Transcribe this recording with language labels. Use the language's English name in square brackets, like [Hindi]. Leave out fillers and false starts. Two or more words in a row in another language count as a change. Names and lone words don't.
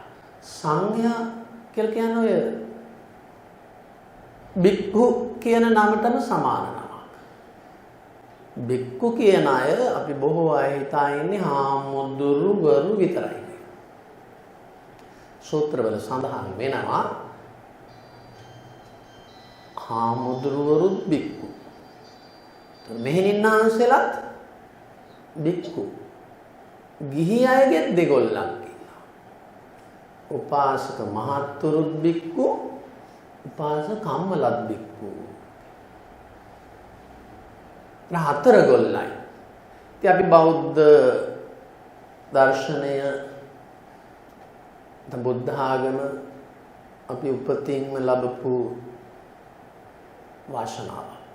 [Sinhala] සංඝයා කියලා කියන්නේ ඔය බික්ඛු කියන නමටම සමාන නමක්. බික්ඛු කියන අය අපි බොහෝ අය හිතා ඉන්නේ හාමුදුරුවරු විතරයි. සූත්‍රවල සඳහන් වෙනවා හාමුදුරුවරුත් බික්ඛු. මෙහෙණින්නාන්සෙලත් බික්ඛු. ගිහි අයගෙත් දෙගොල්ලන් කියනවා. උපාසක මහත්තුරුත් බික්ඛු, උපාසක කම්මලත් බික්ඛු. හතර ගොල්ලයි. ඉතින් අපි බෞද්ධ දර්ශනය බුද්ධ ආගම අපි උපතින්ම ලැබපු වාසනාවක්.